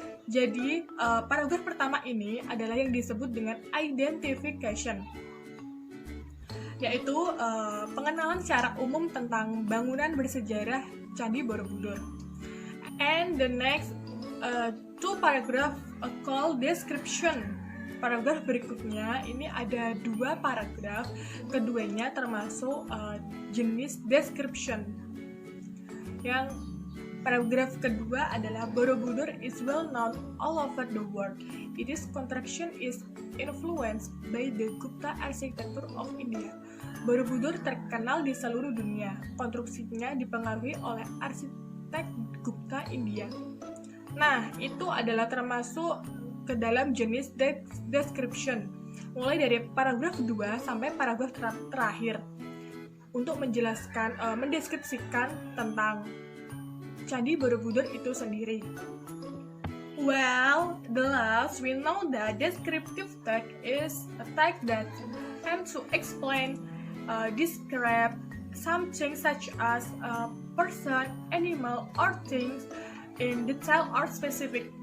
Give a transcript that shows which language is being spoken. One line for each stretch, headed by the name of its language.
Indonesian: Jadi, paragraf pertama ini adalah yang disebut dengan identification, yaitu pengenalan secara umum tentang bangunan bersejarah Candi Borobudur.
English: And the next two paragraph called description.
Indonesian: Paragraf berikutnya ini ada dua paragraf, keduanya termasuk jenis description. Yang paragraf kedua adalah
English: Borobudur is well known all over the world. Its construction is influenced by the Gupta architecture of India.
Indonesian: Borobudur terkenal di seluruh dunia. Konstruksinya dipengaruhi oleh arsitek Gupta India. Nah, itu adalah termasuk ke dalam jenis description, mulai dari paragraf 2 sampai paragraf terakhir untuk menjelaskan, mendeskripsikan tentang Candi Borobudur itu sendiri.
English: Well, the last we know that descriptive text is a text that tends to explain, describe something such as a person, animal, or things in detail or specific.